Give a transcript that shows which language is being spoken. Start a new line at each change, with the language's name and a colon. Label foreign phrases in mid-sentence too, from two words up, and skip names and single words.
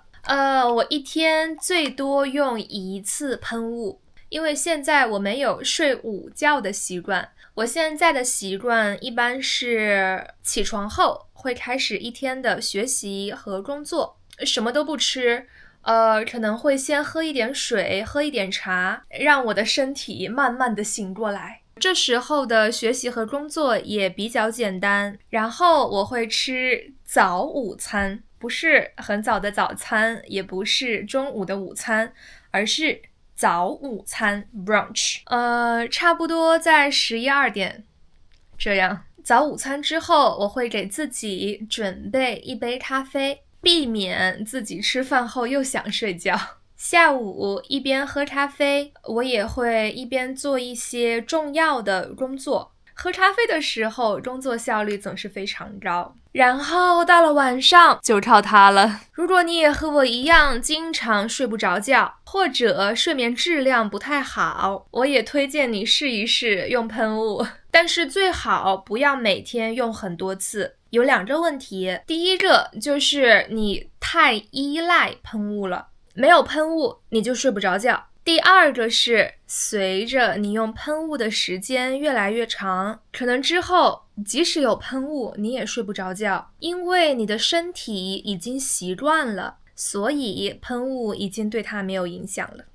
Chinese: 我一天最多用1次噴霧，因為現在我沒有睡午覺的習慣，我現在的習慣一般是起床後會開始一天的學習和工作，什麼都不吃。可能會先喝一點水，喝一點茶，讓我的身體慢慢的醒過來。這時候的學習和工作也比較簡單。然後我會吃早午餐，不是很早的早餐，也不是中午的午餐，而是早午餐 brunch。差不多在11、12點這樣。早午餐之後，我會給自己準備一杯咖啡，避免自己吃飯後又想睡覺。下午一邊喝咖啡，我也會一邊做一些重要的工作。喝咖啡的時候，工作效率總是非常高。然後到了晚上，就靠它了。如果你也和我一樣，經常睡不着覺，或者睡眠質量不太好，我也推薦你試一試用噴霧。但是最好不要每天用很多次。有2個問題，第一個就是你太依賴噴霧了，沒有噴霧你就睡不着覺。第二個是，隨着你用噴霧的時間越來越長，可能之後即使有噴霧，你也睡不着覺，因為你的身體已經習慣了，所以噴霧已經對它沒有影響了。